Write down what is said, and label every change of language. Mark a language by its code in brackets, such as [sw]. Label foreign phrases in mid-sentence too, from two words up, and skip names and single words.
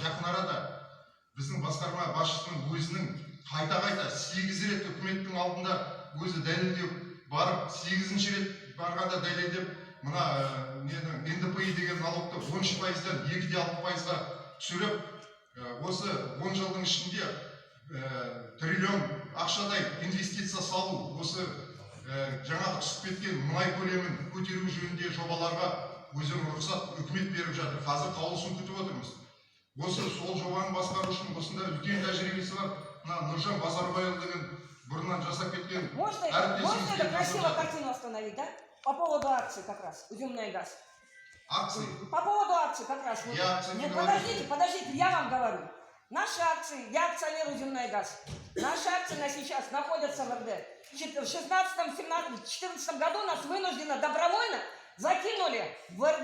[kk] Жақын арада біздің басқарма басшысының өзінің қайта 8 рет үкіметтің алдында өзі дәлелдеп барып, 8-ші рет барғанда дәлелдеп, мына НДПИ деген налогты 13%-дан 2,6%-ға түсіріп, осы 10 жылдың ішінде триллион ақшадай инвестиция салу, осы жаңағы түсіп кеткен мұнай көлемін көтеру жөнінде жобаларға өздерінің рұқсат үкімет беріп жатыр. Қазір қаулысын күтіп отырмыз. Осы сол жобаны басқару үшін осында үлкен тәжірибесі бар. Мына Нұржан Базарбайұлы деген бұрыннан жасап кеткен әріптесіміз. [ru] Можно это красиво картину остановить, да? По поводу акций как раз, Өзенмұнайгаз. Акции? По поводу акций как раз. Подождите, я вам говорю. Наши акции, я акционер Өзенмұнайгаз. Наши акции на сейчас находятся в РД. В 2014 году нас вынужденно добровольно закинули в РД.